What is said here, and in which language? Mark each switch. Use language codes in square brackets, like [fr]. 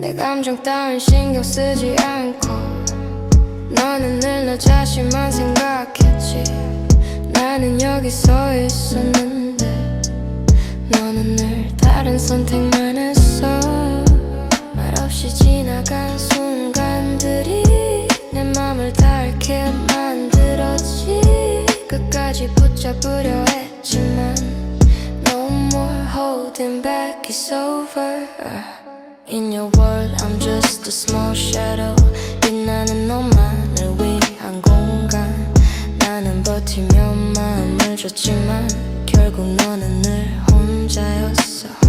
[ko] 내 감정 따윈 신경 쓰지 않고 너는 늘 너 자신만 생각했지. 나는 여기 서 있었는데 너는 늘 다른 선택만 했어. 말없이 지나간 순간들이 내 맘을 닳게 만들었지. 끝까지 붙잡으려 했지만 [en] No more holding back, it's over. In your world I'm just a small shadow. [ko] 빛나는 너만을 위한 공간. 나는 버티며 마음을 줬지만 결국 너는 늘 혼자였어.